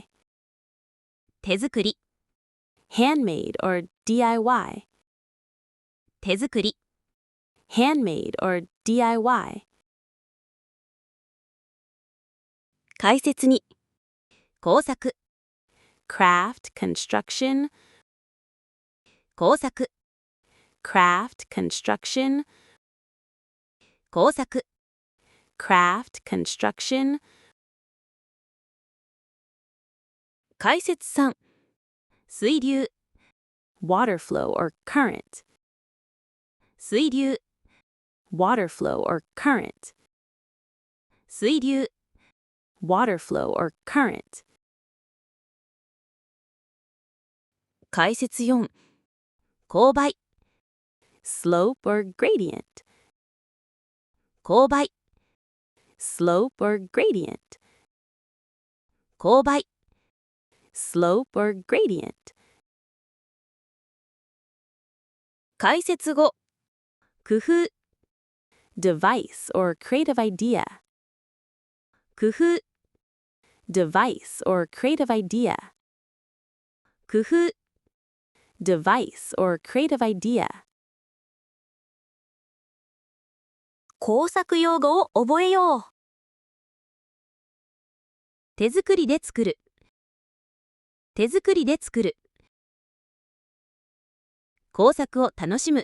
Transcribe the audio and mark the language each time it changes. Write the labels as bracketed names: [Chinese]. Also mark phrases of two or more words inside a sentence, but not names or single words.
[Japanese] 手作り [English] handmade or DIY [Japanese] 手作り [English] handmade or DIY [Japanese] 解説2工作 [English] craft construction [Japanese] 工作 [English] craft construction [Japanese] 工作 [English] craft construction 解説3 [Japanese] 水流 [English] water flow or current [Japanese] 水流 [English] water flow or current [Japanese] 水流 [English] water flow or current [Japanese] 解説4勾配 [English] slope or gradient [Japanese] 勾配 [English] slope or gradient [Japanese] 勾配 [English] slope or gradient [Japanese] 解説5工夫 [English] device or creative idea [Japanese] 工夫 [English] device or creative idea, [Japanese] 工夫、 [English] device or creative idea. [Japanese] 工作用語を覚えよう。手作りで作る。手作りで作る。工作を楽しむ。